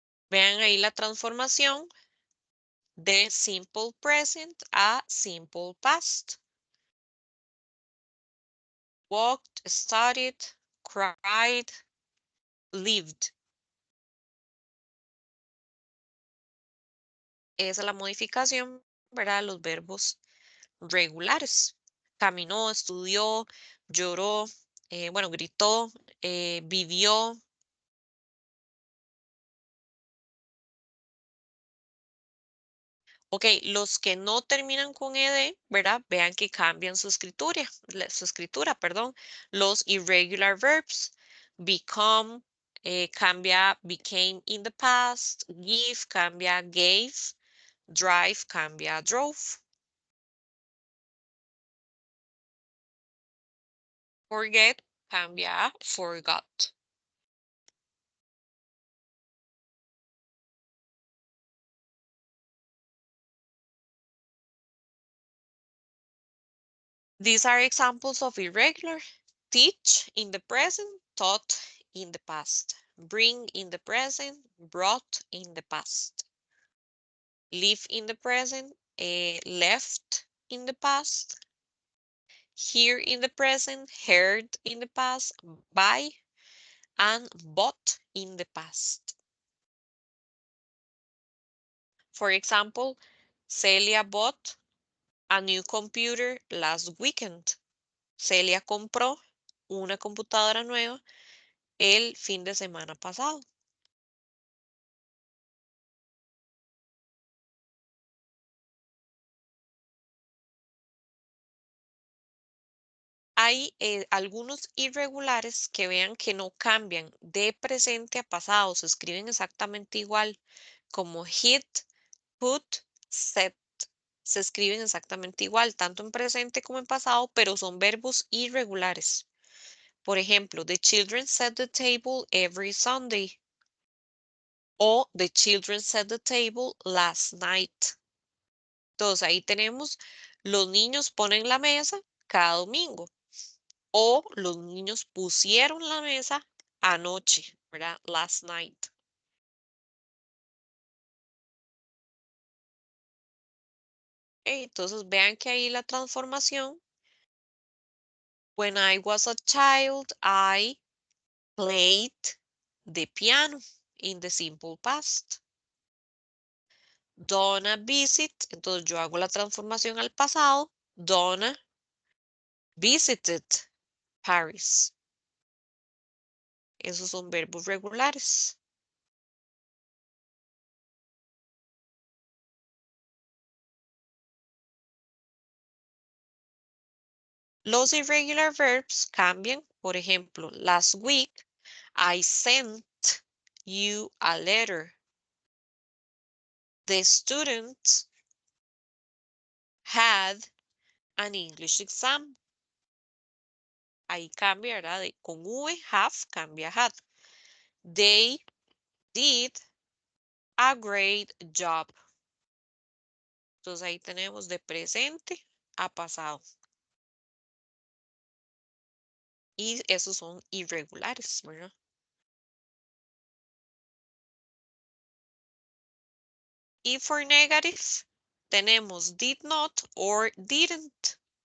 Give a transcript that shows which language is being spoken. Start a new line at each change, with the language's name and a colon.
Spanish: Vean ahí la transformación de simple present a simple past.
English: Walked, studied, cried, lived.
Spanish: Esa es la modificación, ¿verdad? Los verbos regulares. Caminó, estudió, lloró, bueno, gritó, vivió. Ok, los que no terminan con ed, ¿verdad? Vean que cambian su escritura, perdón.
English: Los irregular verbs, become, cambia became in the past, give cambia gave, drive cambia drove. Forget
Spanish: cambia a
English: forgot. These are examples of irregular. Teach in the present, taught in the past. Bring in the present, brought in the past. Live in the present, left in the past. Hear in the present, heard in the past, buy, and bought in the past. For example, Celia bought a new computer last weekend.
Spanish: Celia compró una computadora nueva el fin de semana pasado. Hay algunos irregulares que vean que no cambian de presente a pasado, se escriben exactamente igual, como hit, put, set. Se escriben exactamente igual, tanto en presente como en pasado, pero son verbos irregulares. Por ejemplo,
English: the children set the table every Sunday.
Spanish: O
English: the children set the table last night.
Spanish: Entonces ahí tenemos, los niños ponen la mesa cada domingo. O los niños pusieron la mesa anoche, ¿verdad?
English: Last night.
Spanish: Entonces vean que ahí la transformación.
English: When I was a child, I played the piano in the simple past.
Spanish: Donna visit, entonces yo hago la transformación al pasado.
English: Donna visited Paris.
Spanish: Esos son verbos regulares.
English: Los irregular verbs cambian.
Spanish: Por ejemplo,
English: last week, I sent you a letter. The student had an English exam.
Spanish: Ahí cambia, ¿verdad? Con
English: V, have, cambia had. They did a great job.
Spanish: Entonces ahí tenemos de presente a pasado. Y esos son irregulares, ¿verdad?
English: Y for negative tenemos did not or didn't.